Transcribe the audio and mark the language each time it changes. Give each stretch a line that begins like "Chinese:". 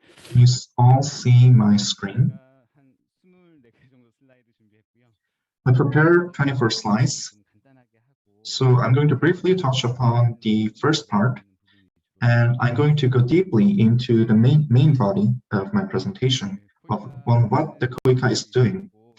English: Can you all see my screen?
Korean: 한 24개 정도 슬라이드 준비했고요.
English: I prepared 24 slides, so I'm going to briefly touch upon the first part, and I'm going to go deeply into the main body of my presentation on what the KOICA is doing.